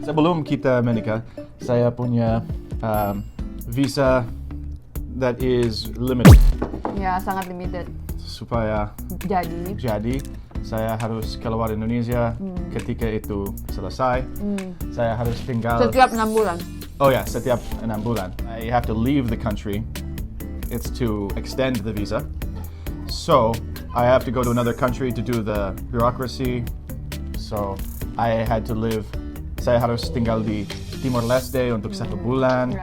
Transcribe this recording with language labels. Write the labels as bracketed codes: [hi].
[id] Sebelum kita menikah, saya punya visa [en] that is limited. [id] Ya, sangat limited. Supaya Jadi saya harus keluar Indonesia ketika itu selesai. Saya harus tinggal setiap 6 bulan. Oh ya, setiap 6 bulan. [en] I have to leave the country. It's to extend the visa. So I have to go to another country to do the bureaucracy. So I had to live. [id] Saya harus tinggal di Timor Leste untuk 1 bulan.